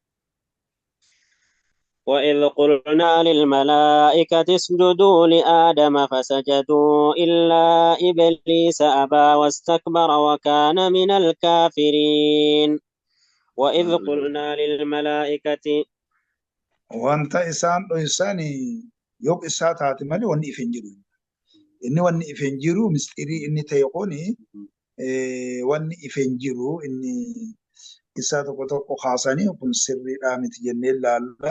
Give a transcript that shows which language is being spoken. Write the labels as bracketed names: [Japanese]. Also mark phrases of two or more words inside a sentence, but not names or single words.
[Arabic] وإذ قلنا للملائكة اسجدوا لآدم فسجدوا إلا إبليس أبى واستكبر وكان من الكافرين وإذ قلنا للملائكة [Oromo] wanta isaan dhoysanii yoo isaa taate malee wanni ife hin jiru. Inni wanni ife hin jiru mistirii inni ta'e kuni wanni ife hin jiru inni isaa tokko tokko kaasanii kun sirriidhaa miti jennee ilaalla.